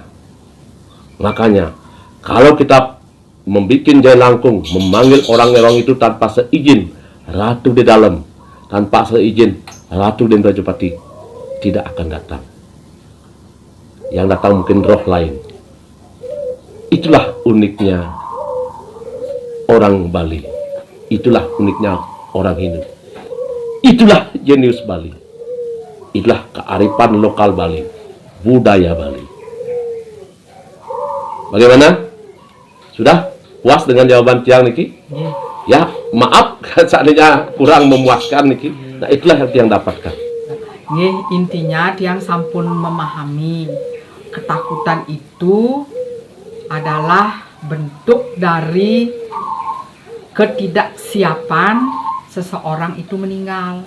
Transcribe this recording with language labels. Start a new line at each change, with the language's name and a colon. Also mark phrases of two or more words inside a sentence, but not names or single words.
Indonesian: Makanya kalau kita membuat jai langkung, memanggil orang-orang itu tanpa seizin Ratu di dalam, tanpa seizin Ratu di Rajapati, tidak akan datang. Yang datang mungkin roh lain. Itulah uniknya orang Bali. Itulah uniknya orang Hindu. Itulah jenius Bali. Itulah kearifan lokal Bali, budaya Bali. Bagaimana? Sudah puas dengan jawaban
Balinese: Tiang Niki?
Indonesian: Ya, maaf seandainya kurang memuaskan Niki. Nah, itulah yang Tiang dapatkan. Intinya
Balinese: Tiang sampun
Indonesian: memahami ketakutan itu adalah bentuk dari ketidaksiapan seseorang itu meninggal.